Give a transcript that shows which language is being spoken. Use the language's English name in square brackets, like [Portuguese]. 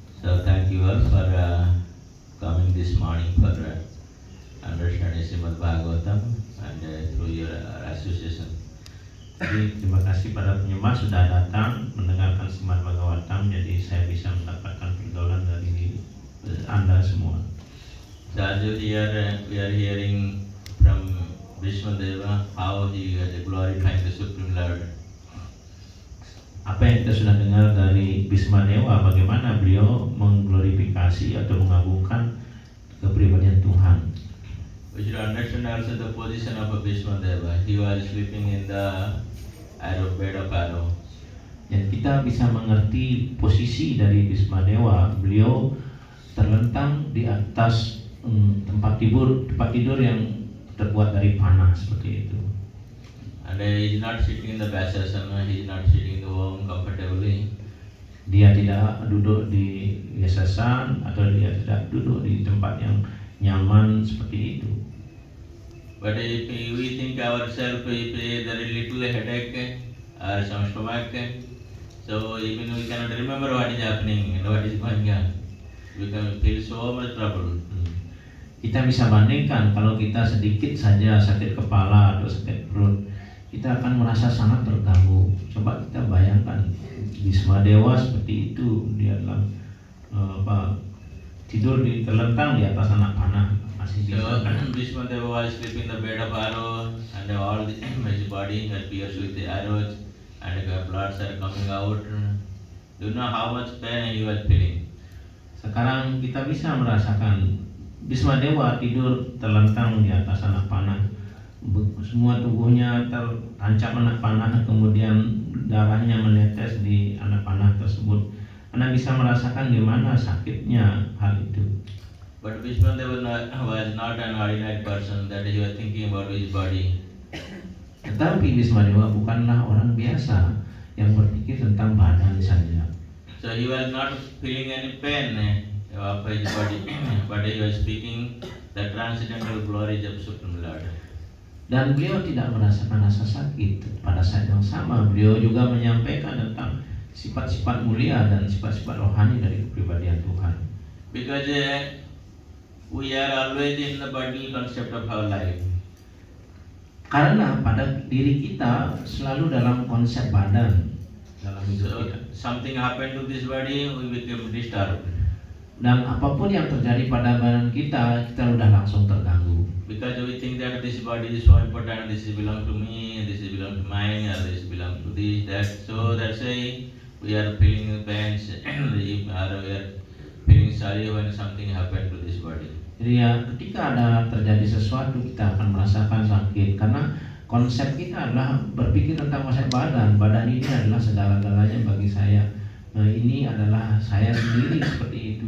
[English] So thank you all for coming this morning for understanding Srimad Bhagavatam and through your association. [Indonesian] Jadi terima kasih pada penyembah sudah datang mendengarkan Srimad Bhagavatam. Jadi saya bisa mendapatkan pergaulan dari Anda semua. [English] So as we are hearing from Bhisma Deva how he is glorifying the Supreme Lord. [Indonesian] Apa yang kita sudah dengar dari Bhisma Dewa, bagaimana beliau mengglorifikasi atau mengagungkan kepribadian Tuhan. [English] We should understand also the position of Bhisma Deva. He was sleeping in the bed of arrow. [Indonesian] Dan kita bisa mengerti posisi dari Bhisma Dewa. Beliau terlentang di atas tempat tidur yang terbuat dari panah seperti itu. [English] and he is not sitting in the Vyasasana, he is not sitting in the home comfortably. [Indonesian] Dia tidak duduk di yayasan atau dia tidak duduk di tempat yang nyaman seperti itu. [English] But if we think ourselves, if there is little headache or some stomach, so even we cannot remember what is happening and what is going on. We can feel so much trouble. [Indonesian] Kita bisa bandingkan kalau kita sedikit saja sakit kepala atau sakit perut, kita akan merasa sangat terganggu. Coba kita bayangkan Bismadewa seperti itu, dia dalam tidur di terlentang di atas anak panah masih bisa. [English] So Bhismadeva was sleeping in the bed of arrow, and all his body was pierced with the arrows, and the bloods are coming out. Do you know how much pain he was feeling? [Indonesian] Sekarang kita bisa merasakan Bismadewa tidur terlentang di atas anak panah. Semua tubuhnya terancam anak panah, kemudian darahnya menetes di anak panah tersebut. Anda bisa merasakan di mana sakitnya hal itu. [English] But Bhismadeva was not an ordinary person that he was thinking about his body. [Indonesian] Tetapi Bismadewa bukanlah orang biasa yang berpikir tentang badan saja. [English] So he was not feeling any pain of his body, but he was speaking the transcendental glories of Supreme Lord. [Indonesian] Dan beliau tidak merasakan rasa sakit. Pada saat yang sama beliau juga menyampaikan tentang sifat-sifat mulia dan sifat-sifat rohani dari kepribadian Tuhan. [English] Because we are always in the bodily concept of our life. [Indonesian] Karena pada diri kita selalu dalam konsep badan dalam hidup [English] So [Indonesian] kita. [English] something happened to this body, we become disturbed. [Indonesian] Dan apapun yang terjadi pada badan kita, kita udah langsung terganggu. [English] Because we think that this body is so important, this is belong to me, this is belong to mine, or this belong to this, that. So that's why we are feeling pains, or we are feeling sorry when something happened to this body. [Indonesian] Jadi ya ketika ada terjadi sesuatu kita akan merasakan sakit karena konsep kita adalah berpikir tentang konsep badan. Badan ini adalah segala-galanya bagi saya. Ini adalah saya sendiri seperti itu.